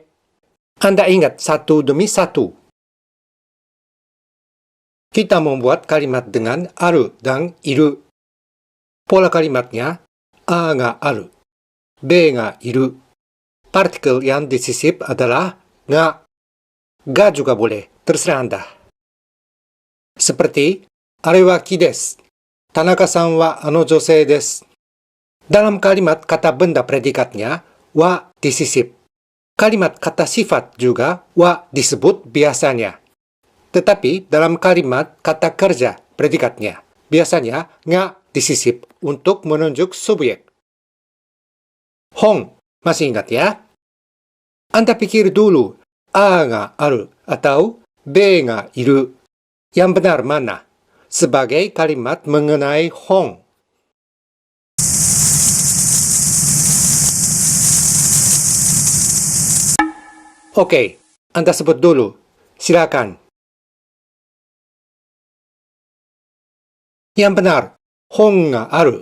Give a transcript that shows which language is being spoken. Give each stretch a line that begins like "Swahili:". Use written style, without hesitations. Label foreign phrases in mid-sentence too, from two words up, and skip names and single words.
Indonesian: Anda ingat satu demi satu. Kita membuat kalimat dengan aru dan iru. Pola kalimatnya
Japanese: Aがある, B がいる,
Indonesian: Partikel yang disisip adalah nga. Ga juga boleh, terserah Anda. Seperti,
Japanese: あれは木です。田中さんはあの女性です.
Indonesian: Dalam kalimat kata benda predikatnya, wa disisip. Kalimat kata sifat juga wa disebut biasanya. Tetapi dalam kalimat kata kerja predikatnya, biasanya nga disisip untuk menunjuk subjek. Hong, masih ingat ya? Anda pikir dulu,
Japanese: A がある atau B がいる.
Indonesian: Yang benar mana? Sebagai kalimat mengenai hong. Oke, Anda sebut dulu. Silakan. Yang benar,
Japanese: 本がある.